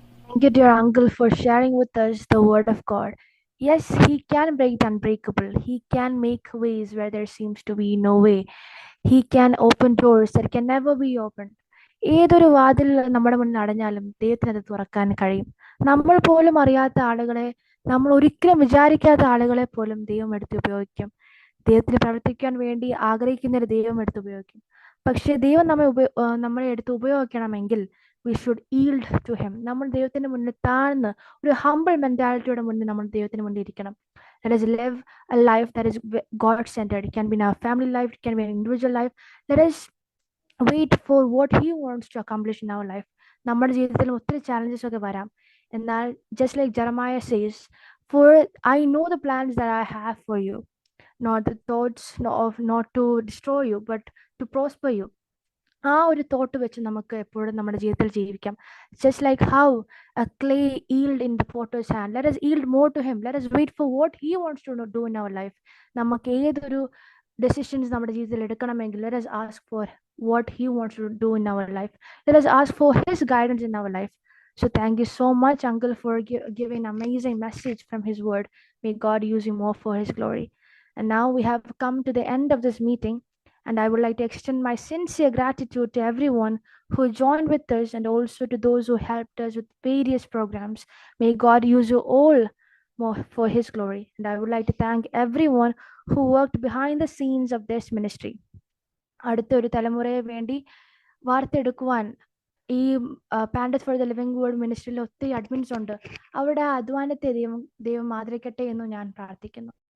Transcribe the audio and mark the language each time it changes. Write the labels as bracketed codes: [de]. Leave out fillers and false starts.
[en] Thank you, dear uncle, for sharing with us the word of God. Yes, he can break the unbreakable. He can make ways where there seems to be no way. He can open doors that can never be opened. [ml] ഏതൊരു വാതിൽ നമ്മുടെ മുന്നിൽ അടഞ്ഞാലും ദൈവത്തിന് അത് തുറക്കാൻ കഴിയും. നമ്മൾ പോലും അറിയാത്ത ആളുകളെ, നമ്മൾ ഒരിക്കലും വിചാരിക്കാത്ത ആളുകളെ പോലും ദൈവം എടുത്ത് ഉപയോഗിക്കും. ദൈവത്തിന് പ്രവർത്തിക്കാൻ വേണ്ടി ആഗ്രഹിക്കുന്ന ഒരു ദൈവം എടുത്ത് ഉപയോഗിക്കും. പക്ഷേ ദൈവം നമ്മളെ എടുത്ത് ഉപയോഗിക്കണമെങ്കിൽ [en] we should yield to him. [ml] നമ്മൾ ദൈവത്തിന് മുന്നിൽ താഴ്ന്ന് ഒരു ഹംബിൾ മെന്റാലിറ്റിയുടെ മുന്നിൽ നമ്മൾ ദൈവത്തിന് മുന്നിൽ ഇരിക്കണം. [en] Let us live a life that is God-centered. It can be in our family life, it can be an individual life. Let us wait for what he wants to accomplish in our life. [ml] നമ്മുടെ ജീവിതത്തിൽ ഒത്തിരി challenges ഒക്കെ വരാം. [en] എന്നാൽ just like Jeremiah says, for I know the plans that I have for you, not the thoughts not to destroy you but to prosper you. [ml] ആ ഒരു thought വെച്ച് നമുക്ക് എപ്പോഴും നമ്മുടെ ജീവിതത്തിൽ ജീവിക്കാം. [en] Just like how a clay yield in the potter's hand, let us yield more to him. Let us wait for what he wants to do in our life. [ml] നമുക്ക് ഏതൊരു ഡെസിഷൻസ് നമ്മുടെ ജീവിതത്തിൽ എടുക്കണമെങ്കിൽ [en] let us ask for what he wants to do in our life. Let us ask for his guidance in our life. So thank you so much, uncle, for giving an amazing message from his word. May God use you more for his glory. And now we have come to the end of this meeting. And I would like to extend my sincere gratitude to everyone who joined with us and also to those who helped us with various programs. May God use you all more for his glory. And I would like to thank everyone who worked behind the scenes of this ministry. [ml] അടുത്തൊരു തലമുറയെ വേണ്ടി വാർത്തെടുക്കുവാൻ ഈ പാൻഡസ് for the living word മിനിസ്ട്രിയിൽ ഒത്തിരി admins ഉണ്ട്. അവരുടെ അധ്വാനത്തെ ദൈവം ആദരിക്കട്ടെ എന്ന് ഞാൻ പ്രാർത്ഥിക്കുന്നു.